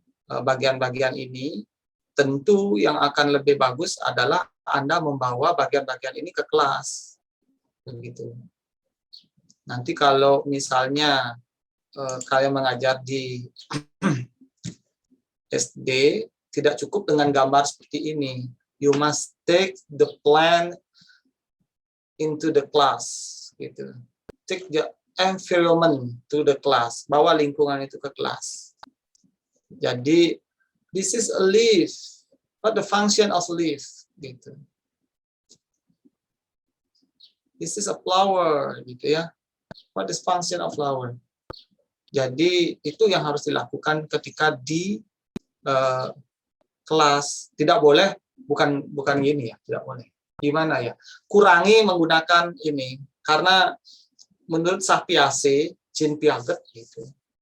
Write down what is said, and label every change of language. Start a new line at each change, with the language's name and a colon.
Indonesian: bagian-bagian ini, tentu yang akan lebih bagus adalah Anda membawa bagian-bagian ini ke kelas. Begitu. Nanti kalau misalnya kalian mengajar di SD, tidak cukup dengan gambar seperti ini.
English: You must take the plan into the class. Gitu. Take the environment to the class.
Indonesian: Bawa lingkungan itu ke kelas.
English: Jadi, this is a leaf. What the function of leaf? Gitu. This is a flower, gitu ya. What is function of flower?
Indonesian: Jadi itu yang harus dilakukan ketika di kelas. Tidak boleh, bukan gini ya, tidak boleh. Gimana ya? Kurangi menggunakan ini, karena menurut Sapiace, Jean Piaget gitu.